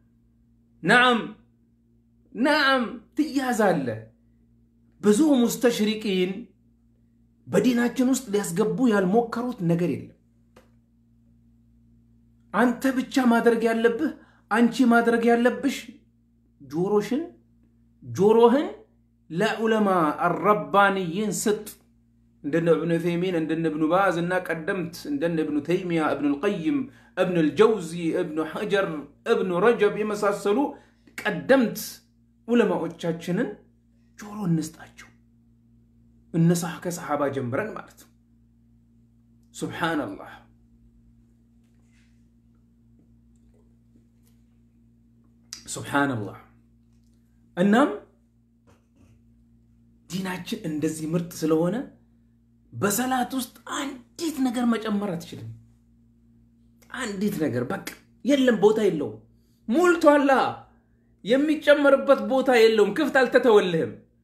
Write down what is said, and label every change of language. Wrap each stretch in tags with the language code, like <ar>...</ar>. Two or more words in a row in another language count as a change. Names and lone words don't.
<am>نعم ትያዛለ ብዙ ሙስተሽሪቂን በዲናችን ውስጥ ሊያስገቡ ያልሞከሩት ነገር የለም አንተ ብቻ ማድረግ ያለብህ አንቺ ማድረግ ያለብሽ ጆሮህን ለዑለማ الربانيين ስጥ እንደነ ابن ثيمين እንደነ ابن باز እና ቀደምት እንደነ ابن تيمية ابن القيم ابن الجوزي ابن حجر ابن رجب የመሳሰሉ ቀደምት ዑለማዎቻችንን ጆሮ እንስጣቸው እነሳህ ከሰሃባ ጀምረን ማለት ነው ሱብሃንአላህ ሱብሃንአላህ እናም ዲናችን እንደዚህ ምርጥ ስለሆነ በሰላት ውስጥ አንዲት ነገር መጨመር አትችልም አንዲት ነገር በቃ የለም ቦታ የለውም ሞልቷል የሚጨመርበት ቦታ የለውም ክፍት አልተተወልህም</am>